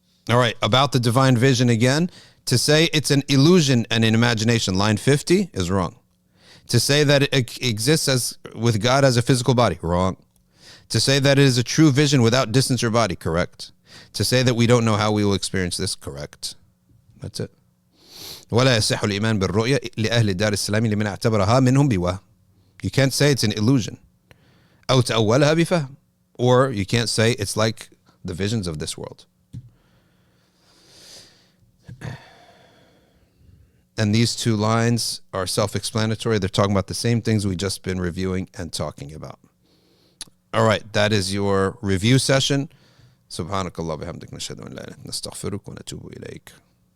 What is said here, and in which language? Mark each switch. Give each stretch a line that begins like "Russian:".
English: All right, about the divine vision again. To say it's an illusion and an imagination, line 50, is wrong. To say that it exists as with God as a physical body, wrong. To say that it is a true vision without distance or body, correct. To say that we don't know how we will experience this, correct. That's it.
Arabic: ولا يصح الإيمان بالرؤية لأهل دار السلام لمن اعتبرها منهم بوهم.
English: You can't say it's an illusion.
Arabic: أو تأولها بفهم.
English: Or you can't say it's like the visions of this world. And these two lines are self-explanatory. They're talking about the same things we've just been reviewing and talking about. All right, that is your review session.
Arabic: سبحانك الله وبحمدك نشهد أن لا إله إلا أنت نستغفرك ونتوب إليك.